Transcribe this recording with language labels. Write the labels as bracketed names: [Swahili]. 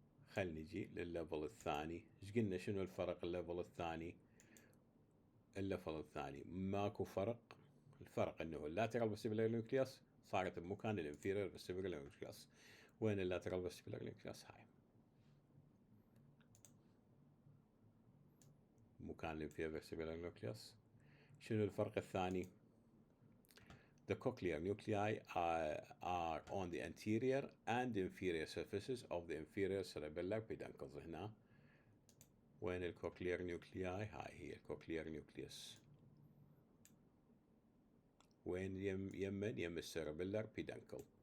[Arabic] خل نجي للليفل الثاني. ايش قلنا شنو الفرق الليفل الثاني؟ الليفل الثاني ماكو فرق. الفرق انه اللاترال فيستيبولار نيوكليوس صارت بمكان الانفيريور فيستيبولار نيوكليوس. وين اللاترال فيستيبولار نيوكليوس؟ هاي مكان الانفيريور فيستيبولار نيوكليوس. شنو الفرق الثاني؟ [English] The cochlear nuclei are on the anterior and inferior surfaces of the inferior cerebellar peduncles. [Arabic] هنا وين الكوكلير نيوكلياي؟ هاي هي الكوكلير نيوكليوس. وين يم السيربيلر بيدانكل.